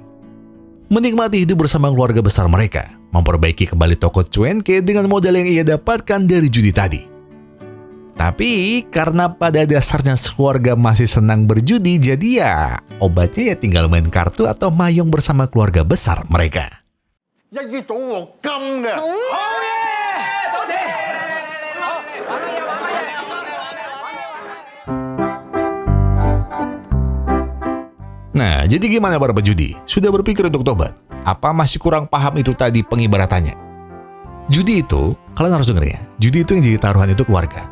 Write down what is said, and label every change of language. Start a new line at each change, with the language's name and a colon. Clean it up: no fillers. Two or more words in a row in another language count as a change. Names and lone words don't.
Indonesian: Menikmati hidup bersama keluarga besar mereka, memperbaiki kembali toko Cuenke dengan modal yang ia dapatkan dari judi tadi. Tapi karena pada dasarnya keluarga masih senang berjudi, jadi ya obatnya ya tinggal main kartu atau mayong bersama keluarga besar mereka.
Cantonese: 一於賭黃金嘅。
Indonesian: Nah, jadi gimana para pejudi? Sudah berpikir untuk tobat? Apa masih kurang paham itu tadi pengibaratannya? Judi itu, kalian harus denger ya, judi itu yang jadi taruhan itu keluarga.